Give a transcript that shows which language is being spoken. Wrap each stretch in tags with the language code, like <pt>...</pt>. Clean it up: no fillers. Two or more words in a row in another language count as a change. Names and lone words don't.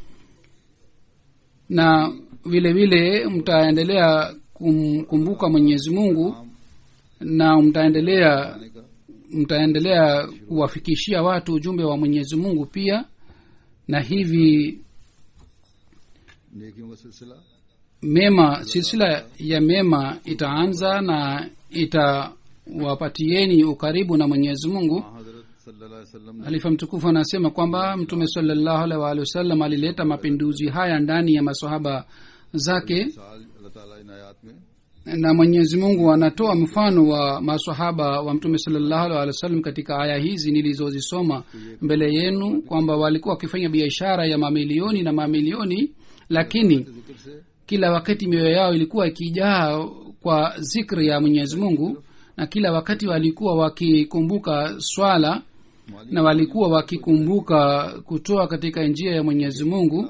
<sw>na vile vile mtaendelea kumkumbuka Mwenyezi Mungu na mtaendelea kuwafikishia watu ujumbe wa Mwenyezi Mungu pia, na hivi</sw> <ur>نیکیوں کا سلسلہ</ur> <sw>silsila ya mema itaanza na itawapatieni ukaribu na Mwenyezi Mungu.</sw> <ur>हजरत</ur> <ar>صلى الله عليه وسلم</ar> <ur>ने</ur> <sw>Halifa mtukufu anasema kwamba Mtume</sw> <ar>صلى الله عليه وسلم</ar> <sw>alileta mapinduzi haya ndani ya maswahaba zake,</sw> <ur>سال اللہ تعالیٰ ان آیات میں</ur> <sw>na Mwenyezi Mungu anatoa mfano wa maswahaba wa Mtume</sw> <ar>صلى الله عليه وسلم</ar> <sw>katika aya hizi nilizozisoma mbele yenu, kwamba walikuwa wakifanya biashara ya mamilioni na mamilioni, lakini kila wakati mioyo yao ilikuwa ikijaa kwa zikri ya Mwenyezi Mungu, na kila wakati walikuwa wakikumbuka swala na walikuwa wakikumbuka kutoa katika njia ya Mwenyezi Mungu.</sw>